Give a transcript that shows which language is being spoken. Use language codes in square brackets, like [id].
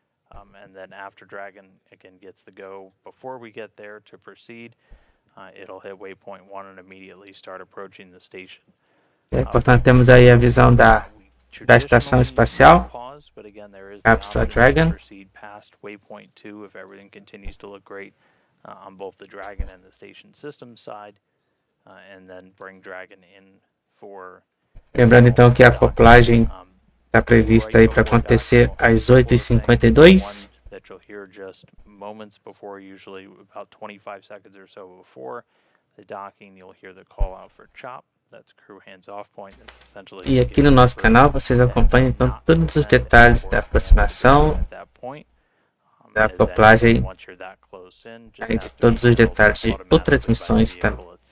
[en] And then after Dragon again gets the go, before we get there to proceed, it'll hit waypoint 1 and immediately start approaching the station. [pt] Portanto, temos aí a visão da estação espacial, cápsula Dragon. [en] Proceed past waypoint 2 if everything continues to look great on both the Dragon and the station system side, and then bring Dragon in for. [pt] Lembrando então que a acoplagem está prevista aí para acontecer às 8h52. [en] That you'll hear just moments before, usually about 25 seconds or so before the docking, you'll hear the call out for chop. That's crew hands off point. [pt] E aqui no nosso canal vocês acompanham então todos os detalhes da aproximação, da acoplagem, além de todos os detalhes de outras missões também.